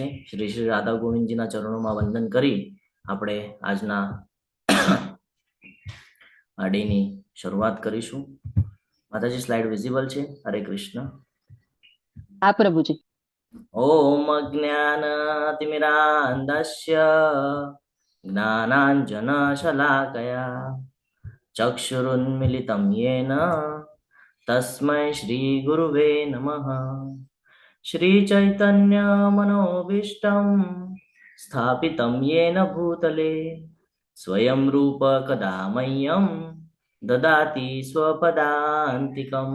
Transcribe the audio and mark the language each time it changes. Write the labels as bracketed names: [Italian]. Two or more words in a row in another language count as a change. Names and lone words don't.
[Gujarati] શ્રી શ્રી રાધા ગોવિંદજીના ચરણોમાં વંદન કરી આપણે આજના આડીની શરૂઆત કરીશું. માતાજી [English] slide visible [Gujarati] છે? હરે કૃષ્ણ. હા પ્રભુજી. [Sanskrit] ઓમ અજ્ઞાનતિમિરાન્ધસ્ય જ્ઞાનાંજનશલાકયા ચક્ષુરુન્મિલિतं येन तस्मै श्रीगुरुवे नमः. श्रीचैतन्यमनोभीष्टं स्थापितं येन भूतले स्वयं रूप कदा मह्यं ददाति स्वपदान्तिकं.